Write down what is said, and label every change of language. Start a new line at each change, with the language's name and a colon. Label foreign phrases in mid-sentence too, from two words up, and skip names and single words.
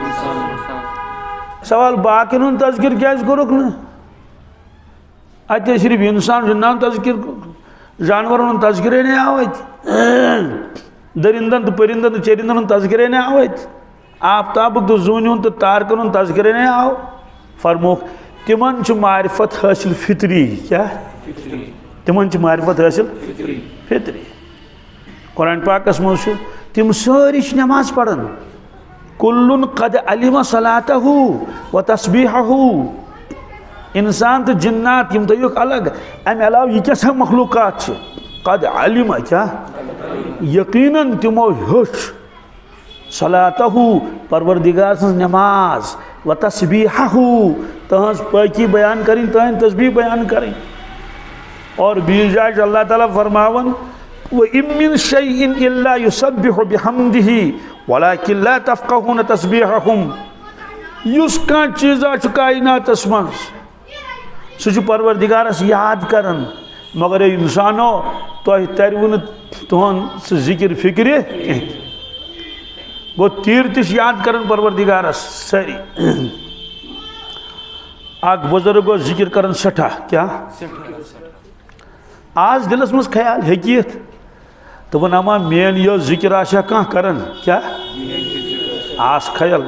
Kashmiri: سوال باقین ہُنٛد تذکر کیٛازِ کوٚرُکھ نہٕ اتہِ صرف انسان جنان تذکر جانورن ہُنٛد تذکرے نہیں آو اتہِ درندن تہٕ پرندن تہٕ چرندن ہُنٛد تذکرے نہیں آو اتہِ آفتابُک تہٕ زوٗنہِ ہُنٛد تہٕ تارکن ہُنٛد تذکرے نہیں آو فرموکھ تمن چھُ معرفت حٲصل فطری کیا تمن چھُ معرفت حٲصل فطری قرآن پاکس منٛز چھُ تِم سٲری چھِ نماز پران
Arabic: کُلُن قد علم صلاتہ و تسبیحہ
Kashmiri: انسان تہٕ جنات یِم تھٲیوکھ الگ امہِ علاوٕ یہِ کیٛاہ سا مخلوقات چھِ
Arabic: قد علم
Kashmiri: کیا یقیناً تِمو ہیوٚچھ صلاتہ پروردگار سٕنٛز نماز و تسبیحہ تہنٛز پٲکی بیان کرٕنۍ تہنٛدۍ تسبیح بیان کرٕنۍ اور بیٚیہِ جایہِ چھُ اللہ تعالیٰ فرماوان
Arabic: وَإِن مِّن شَيْءٍ إِلَّا يُسَبِّحُ بِحَمْدِهِ وَلَكِن لَا تَفْقَهُونَ تَسْبِيحَهُمْ
Kashmiri: یُس کانٛہہ چیٖزا چھُ کائناتس منٛز سُہ چھُ پروردگارس یاد کران مگر اے انسانو تۄہہِ ترِوٕ نہٕ تُہُنٛد سُہ ذکر فکرِ کینٛہہ گوٚو تیٖر تہِ چھِ یاد کران پروردگارس سٲری اکھ بُزرگ اوس ذکر کران سٮ۪ٹھاہ کیٛاہ آز دلس منٛز خیال ہیٚکہِ یِتھ دوٚپُن اما میٲنۍ یہِ ذکر آسیا کانٛہہ کران کیٛاہ آس خیال